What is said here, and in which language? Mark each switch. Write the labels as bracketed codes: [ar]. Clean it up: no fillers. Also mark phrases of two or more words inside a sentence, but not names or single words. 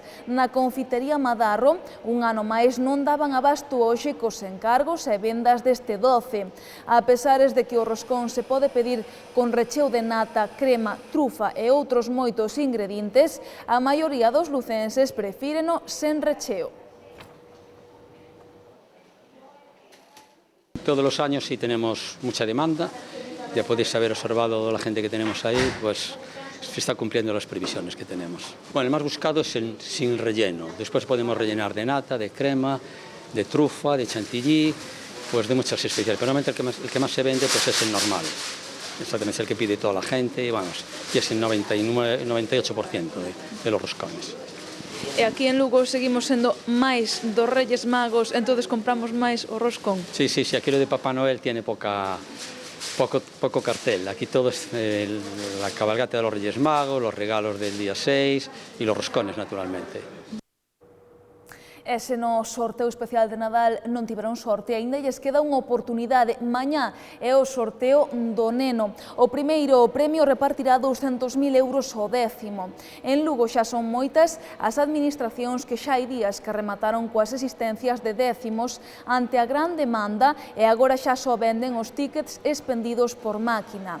[gl] Na confitería Madarro, un ano máis non daban abasto hoxe cos encargos e vendas deste doce. A pesares de que o roscón se pode pedir con recheo de nata, crema, trufa e outros moitos ingredientes, a maioría dos lucenses prefíreno sen recheo. [es] Todos los años sí tenemos mucha demanda, ya podéis haber observado la gente que tenemos ahí, pues se está cumpliendo las previsiones que tenemos. Bueno, el más buscado es el sin relleno, después podemos rellenar de nata, de crema, de trufa, de chantilly, pues de muchas especias, pero normalmente el que más se vende pues es el normal. exactamente es el que pide toda la gente, y vamos, y es el 98% de los roscones. [gl] E aquí en Lugo seguimos sendo máis dos Reyes Magos, entonces compramos máis o roscón. [es] Sí, aquí lo de Papá Noel tiene poco cartel. Aquí todo es la cabalgata de los Reyes Magos, los regalos del día 6 y los roscones, naturalmente. [gl] E se no sorteo especial de Nadal non tiveron sorte, aínda lles queda unha oportunidade. Mañá é o sorteo do neno. O primeiro premio repartirá 200.000 euros ao décimo. En Lugo xa son moitas as administracións que xa hai días que remataron coas existencias de décimos ante a gran demanda e agora xa só venden os tíckets expendidos por máquina.